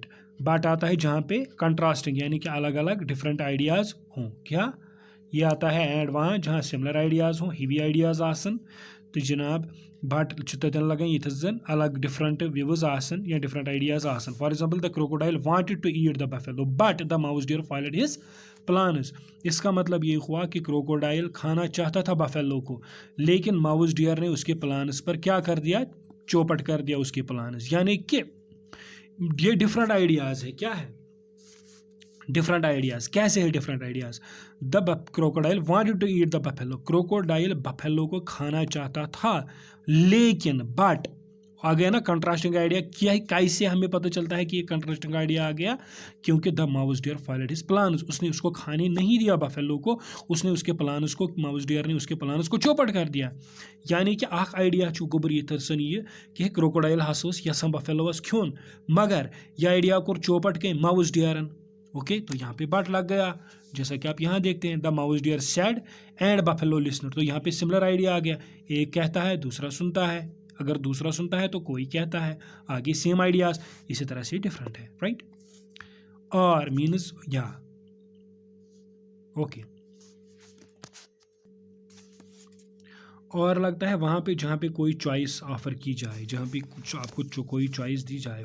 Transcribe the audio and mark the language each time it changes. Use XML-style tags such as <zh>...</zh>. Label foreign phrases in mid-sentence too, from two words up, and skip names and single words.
<hi>बाट आता है जहाँ पे कंट्रास्टिंग यानी कि अलग अलग</hi> <en>different ideas</en> <hi>हों. क्या? ये आता है एंड वहाँ जहाँ</hi> <en>similar ideas</en> <hi>हों,</hi> <ks>हिवी आइडियाज़ आसन. तो जनाब बट तन लगान ये जन अलग</ks> <en>different views</en> <ks>आसन या</ks> <en>different ideas</en> <ks>आसन.</ks> <en>For example the crocodile wanted to eat the buffalo but the mouse deer followed his plans.</en> <hi>इसका मतलब ये हुआ कि क्रोकोडाइल खाना चाहता था बफेलो को, लेकिन माउस डियर ने उसके प्लान्स पर क्या कर दिया? चौपट कर दिया उसके प्लान्स. यानी कि ये</hi> <en>different ideas</en> <hi>है. क्या है?</hi> <en>different ideas.</en> <hi>कैसे है</hi> <en>different ideas? the crocodile wanted to eat the buffalo.</en> <hi>क्रोकोडाइल बफेलो को खाना चाहता था, लेकिन बट आ गया ना</hi> <en>contrasting idea.</en> <hi>क्या है? कैसे हमें पता चलता है कि ये</hi> <en>contrasting idea</en> <hi>आ गया? क्योंकि</hi> <en>the mouse deer followed his plans.</en> <hi>उसने उसको खाने नहीं दिया बफेलो को, उसने उसके प्लान्स को, माउस डियर ने उसके प्लान्स को चौपट कर दिया.</hi> <ks>यानी कि अख आइडिया छु गोबर यथन ये कि क्रोकोडाइल हस यसान बफेलोस खोन, मगर यह आइडिया कोर चौपट के माउस डियरन.</ks> <hi>ओके तो यहाँ पे बट लग गया. जैसा कि आप यहाँ देखते हैं</hi> <en>the mouse deer said and buffalo listener.</en> <hi>तो यहाँ पे</hi> <en>similar idea</en> <hi>आ गया. एक कहता है दूसरा सुनता है, अगर दूसरा सुनता है तो कोई कहता है. आगे</hi> <en>same ideas</en> <hi>इसी तरह से डिफरेंट है. राइट और मीन्स या ओके और लगता है वहाँ पे जहाँ पे कोई</hi> <en>choice offer</en> <hi>की जाए, जहाँ पे कुछ आपको कोई चॉइस दी जाए.</hi>